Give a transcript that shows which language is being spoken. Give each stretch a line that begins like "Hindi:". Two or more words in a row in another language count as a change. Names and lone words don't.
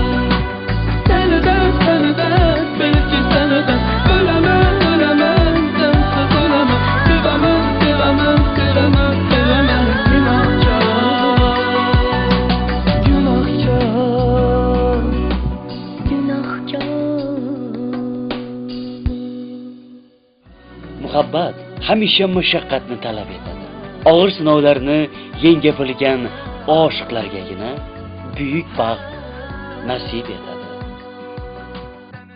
Turkish: Seni de belki seni de ölemem ölemem, sensiz ölemem. Sevemem sevemem sevemem sevemem günahkar. Günahkar.
Uzbek: Muhabbat hamisha mashaqqatni talab etadi. Og'ir sinovlarni yenga bilgan oshiqlargagina buyuk baxt nasib etadi.